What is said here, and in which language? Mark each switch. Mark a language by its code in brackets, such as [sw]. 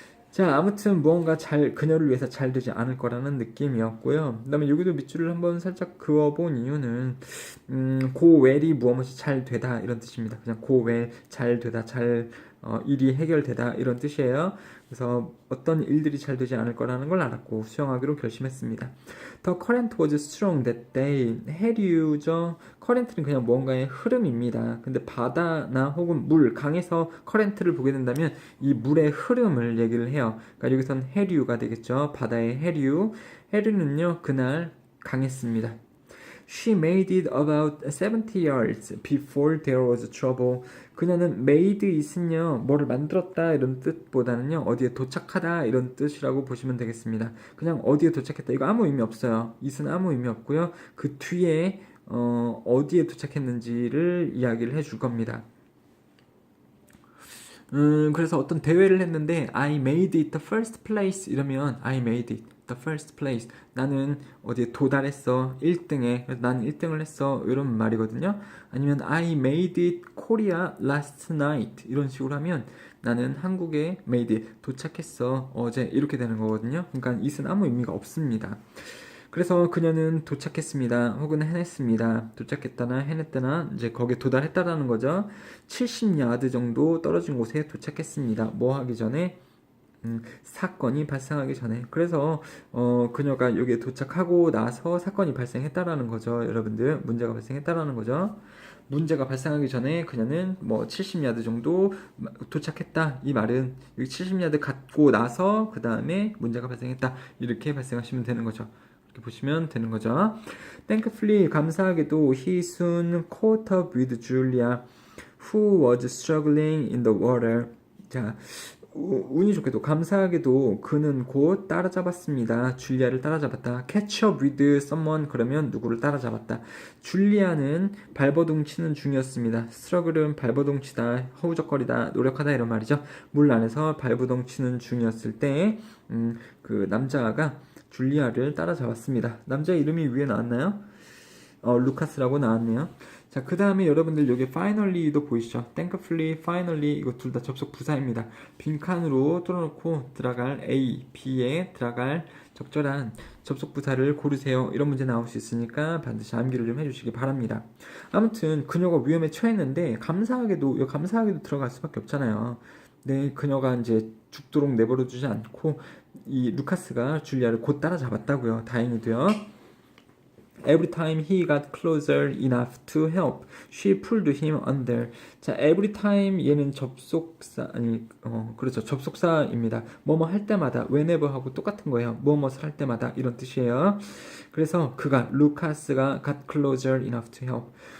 [ko] 자, 아무튼 무언가 그녀를 위해서 잘 되지 않을 거라는 느낌이었고요. 그 다음에 여기도 밑줄을 한번 살짝 그어본 이유는 go well이 무엇이 잘 되다 이런 뜻입니다. 그냥 go well, 잘 되다, 일이 해결되다 이런 뜻이에요. 그래서 어떤 일들이 잘 되지 않을 거라는 걸 알았고 수영하기로 결심했습니다. [en] The current was strong that day. [ko] 해류죠. 커렌트는 그냥 뭔가의 흐름입니다. 근데 바다나 혹은 물, 강에서 커렌트를 보게 된다면 이 물의 흐름을 얘기를 해요. 그러니까 여기선 해류가 되겠죠. 바다의 해류. 해류는요, 그날 강했습니다. [en] She made it about 70 yards before there was trouble. [ko] 그녀는 made it은요, 뭐를 만들었다 이런 뜻보다는요, 어디에 도착하다 이런 뜻이라고 보시면 되겠습니다. 그냥 어디에 도착했다. 이거 아무 의미 없어요. it은 아무 의미 없고요. 그 뒤에 어디에 도착했는지를 이야기를 해줄 겁니다. 그래서 어떤 대회를 했는데 [en] I made it the first place [ko] 이러면 [en] I made it the first place. [ko] 나는 어디에 도달했어. 1등에. 그래서 나는 1등을 했어. 이런 말이거든요. 아니면 [en] I made it Korea last night. [ko] 이런 식으로 하면 나는 한국에 [en] made it [ko] 도착했어. 어제 이렇게 되는 거거든요. 그러니까 it은 아무 의미가 없습니다. 그래서 그녀는 도착했습니다. 혹은 해냈습니다. 도착했다나 해냈다나 이제 거기에 도달했다라는 거죠. 70야드 정도 떨어진 곳에 도착했습니다. 뭐 하기 전에? 사건이 발생하기 전에. 그래서 그녀가 여기에 도착하고 나서 사건이 발생했다라는 거죠. 여러분들, 문제가 발생했다라는 거죠. 문제가 발생하기 전에 그녀는 뭐 70야드 정도 도착했다. 이 말은 여기 70야드 갔고 나서 그 다음에 문제가 발생했다. 이렇게 발생하시면 되는 거죠. 이렇게 보시면 되는 거죠. [en] Thankfully, [ko] 감사하게도 [en] he soon caught up with Julia, who was struggling in the water. [ko] 자, 운이 좋게도 감사하게도 그는 곧 따라잡았습니다. 줄리아를 따라잡았다. [en] Catch up with someone [ko] 그러면 누구를 따라잡았다. 줄리아는 발버둥 치는 중이었습니다. struggle은 발버둥 치다, 허우적거리다, 노력하다 이런 말이죠. 물 안에서 발버둥 치는 중이었을 때 그 남자가 줄리아를 따라잡았습니다. 남자 이름이 위에 나왔나요? 루카스라고 나왔네요. 자, 그 다음에 여러분들 여기 finally도 보이시죠? thankfully, finally 이거 둘 다 접속 부사입니다. 빈칸으로 뚫어놓고 들어갈 A, B에 들어갈 적절한 접속 부사를 고르세요. 이런 문제 나올 수 있으니까 반드시 암기를 좀 해주시기 바랍니다. 아무튼 그녀가 위험에 처했는데 감사하게도 들어갈 수밖에 없잖아요. 네, 그녀가 이제 죽도록 내버려두지 않고 이 루카스가 줄리아를 곧 따라잡았다고요. 다행히도요. [en] Every time he got closer enough to help, she pulled him under. [ko] 자, every time 얘는 접속사 그렇죠. 접속사입니다. 뭐뭐 할 때마다 whenever 하고 똑같은 거예요. 뭐뭐를 할 때마다 이런 뜻이에요. 그래서 루카스가 [en] got closer enough to help.